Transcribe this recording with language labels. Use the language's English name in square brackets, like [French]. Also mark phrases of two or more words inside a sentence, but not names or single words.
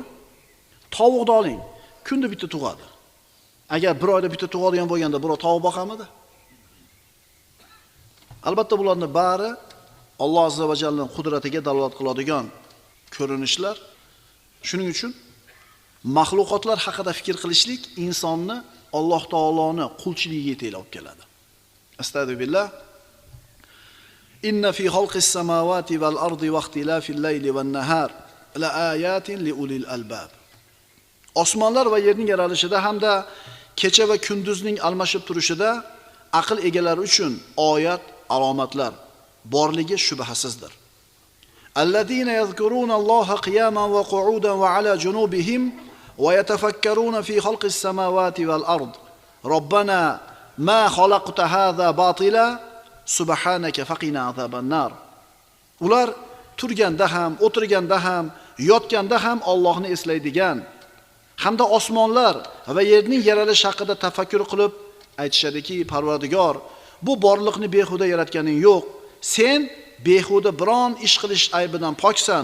[Uzbek] Tovuqni oling, kunda bitta tug'adi. Agar bir oyda bitta tug'adigan bo'lganda, birov tovuq boqamidi? Albatta bularning bari Alloh azza va jallaning qudratiga dalolat qiladigan ko'rinishlar. Shuning uchun mahluqotlar haqida fikr qilishlik insonni Alloh taoloning qulchiligiga yetkazib keladi. Astagfirullah. [Arabic] إن في خلق السماوات والأرض واختلاف الليل والنهار لآيات لأولي الألباب. [Uzbek] Osmonlar va yerning yaralishida hamda kecha va kunduzning almashib turishida aql egalari uchun oyat, alomatlar borligi shubhasizdir. [Arabic] الذين يذكرون الله قياما وقعودا وعلى جنوبهم ويتفكرون في خلق السماوات والأرض. ربنا ما خلقت هذا باطلا سبحانك فقنا عذاب النار. [Uzbek] Ular turganda ham, o'tirganda ham, yotganda ham Allohni eslaydigan hamda osmonlar va yerning yaralish haqida tafakkur qilib aytishadiki, Parvardigor, bu borliqni behuda yaratganing yo'q. Sen behuda biron ish qilish aybidan poksan.